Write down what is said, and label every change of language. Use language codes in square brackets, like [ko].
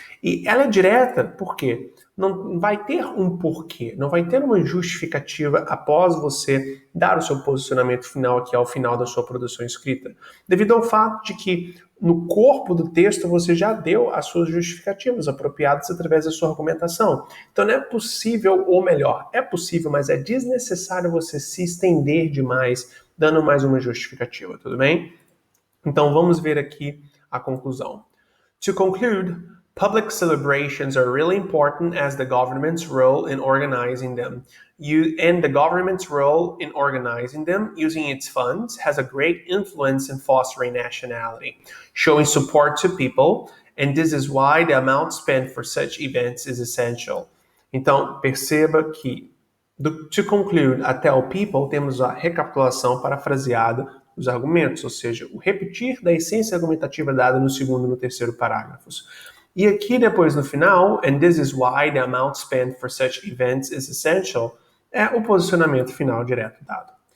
[pt] E ela é direta porque não vai ter um porquê, não vai ter uma justificativa após você dar o seu posicionamento final aqui ao final da sua produção escrita, devido ao fato de que no corpo do texto você já deu as suas justificativas apropriadas através da sua argumentação. Então não é possível, ou melhor, é possível, mas é desnecessário você se estender demais, dando mais uma justificativa, tudo bem? Então vamos ver aqui a conclusão. [en] To conclude, public celebrations are really important as the government's role in organizing them. And the government's role in organizing them using its funds has a great influence in fostering nationality, showing support to people, and this is why the amount spent for such events is essential. [pt] Então, perceba que do to conclude até o people temos a recapitulação parafraseada dos argumentos, ou seja, o repetir da essência argumentativa dada no segundo e no terceiro parágrafos. E aqui depois no final, [en] and this is why the amount spent for such events is essential, [pt] é o posicionamento final direto dado.